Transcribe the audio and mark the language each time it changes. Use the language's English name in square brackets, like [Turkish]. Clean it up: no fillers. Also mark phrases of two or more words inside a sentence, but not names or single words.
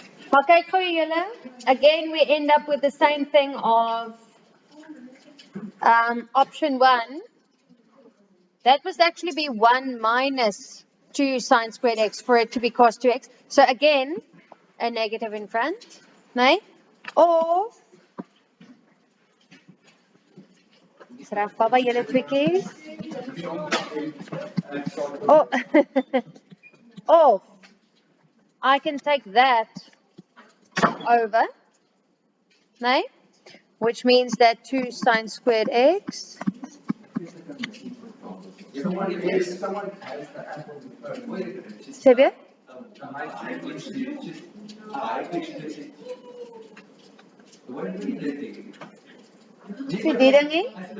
[Afrikaans] Maar kyk gou julle, [English] again we end up with the same thing of option 1. That must actually be 1 minus 2 sine squared x for it to be cos 2x. So again, a negative in front, [Afrikaans] nee? Of, Saraf Baba, julle tweekies. [English] Oh, of, I can take that over, nee? Which means that 2 sine squared x. [Afrikaans] Sê weer? Wie die ding nie?